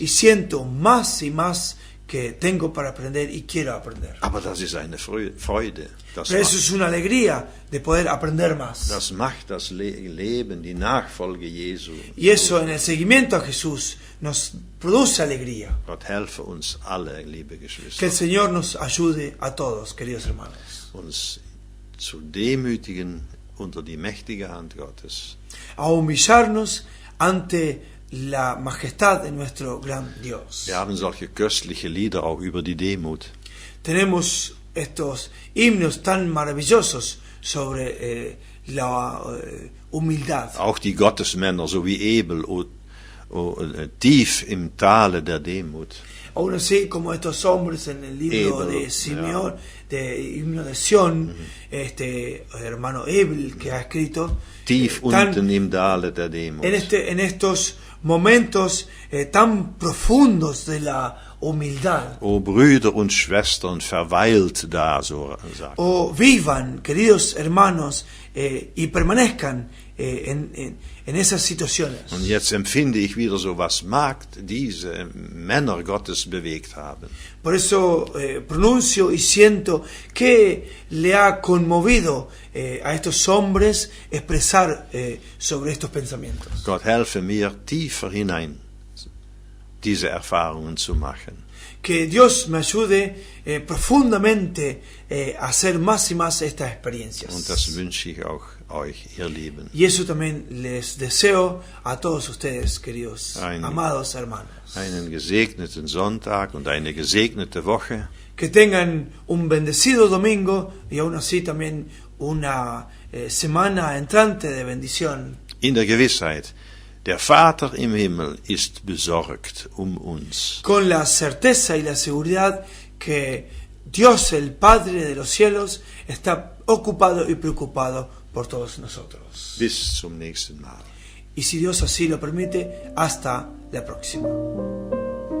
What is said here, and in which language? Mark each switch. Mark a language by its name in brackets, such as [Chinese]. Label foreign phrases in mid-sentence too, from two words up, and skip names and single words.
[Spanish] Y siento más y más que tengo para aprender y quiero aprender. [German] Aber das ist eine Freude. [Spanish] Pero eso es una alegría de poder aprender más. [German] Das macht das Leben, die Nachfolge Jesu. [Spanish] Y eso en el seguimiento a Jesús nos produce alegría. [German] Gott helfe uns alle, liebe [Spanish] Que el [German] Geschwister, [Spanish] Señor nos ayude a todos, queridos hermanos, [German] uns zu demütigen unter die mächtige Hand Gottes. [Spanish] a humillarnos ante la majestad de nuestro gran Dios. [German] Wir haben solche köstliche Lieder auch über die Demut. [Spanish] Tenemos estos himnos tan maravillosos sobre la humildad. [German] Auch die Gottesmänner, so wie Ebel, tief im Tale der Demut. [Spanish] Aún así, como estos hombres en el libro Ebel, de Simeón, de himno de Sión, hermano Ebel que ha escrito, [German] Tief unten im Tale der Demut. [Spanish] en estos momentos tan profundos de la humildad. [German] O Brüder und Schwestern, verweilt da, so sagt. [Spanish] O vivan, queridos hermanos, y permanezcan en esas situaciones. [German] Und jetzt empfinde ich wieder so, was mag diese Männer Gottes bewegt haben. [Spanish] Por eso pronuncio y siento que le ha conmovido a estos hombres expresar sobre estos pensamientos. [German] Gott helfe mir, tiefer hinein diese Erfahrungen zu machen. [Spanish] Que Dios me ayude profundamente a hacer más y más estas experiencias. [German] Und das wünsche ich auch euch, ihr Lieben. [Spanish] Y eso también les deseo a todos ustedes, queridos, amados hermanos. [German] Einen gesegneten Sonntag und eine gesegnete Woche. [Spanish] Que tengan un bendecido domingo y aún así también una semana entrante de bendición. [German] In der Gewissheit, der Vater im Himmel ist besorgt uns. [Spanish] Con la certeza y la seguridad que Dios, el Padre de los cielos, está ocupado y preocupado por todos nosotros. [German] Bis zum nächsten Mal. [Spanish] Y si Dios así lo permite, hasta la próxima.